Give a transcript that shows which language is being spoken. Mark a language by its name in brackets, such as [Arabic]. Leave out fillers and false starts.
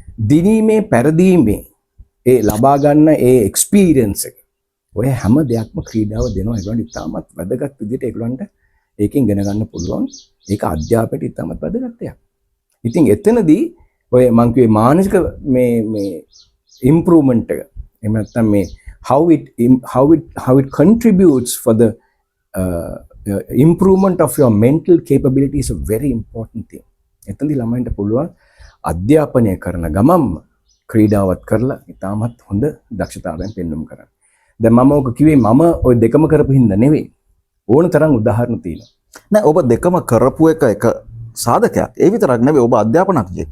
[Sinhala] දිනීමේ පෙරදීමේ ඒ ලබා ගන්න ඒ එක්ස්පීරියන්ස් එක. ඔය හැම දෙයක්ම ක්‍රීඩාව දෙනවා. ඒගොල්ලන්ට ඉතාමත් වැදගත් විදිහට ඒගොල්ලන්ට ඒකෙන් ඉගෙන ගන්න පුළුවන්. ඒක අධ්‍යාපනයට ඉතාමත් වැදගත් දෙයක්. ඉතින් එතනදී ඔය මං කිව්වේ මානසික මේ ඉම්ප්‍රූව්මන්ට් එක. එහෙම නැත්නම් මේ [English] how it contributes for the improvement of your mental capability is a very important thing. [Sinhala] එතනදී ළමයින්ට පුළුවන් අධ්‍යාපනය කරන ගමන්ම ක්‍රීඩාවත් කරලා ඉතාමත් හොඳ දක්ෂතාවයන් පෙන්වන්න කරන්න. දැන් මම ඔක කිව්වේ මම ওই දෙකම කරපු හින්දා නෙවෙයි. ඕන තරම් උදාහරණ තියෙනවා. නෑ ඔබ දෙකම කරපු එක සාධකයක්. ඒ විතරක් නෙවෙයි ඔබ අධ්‍යාපනඥයෙක්.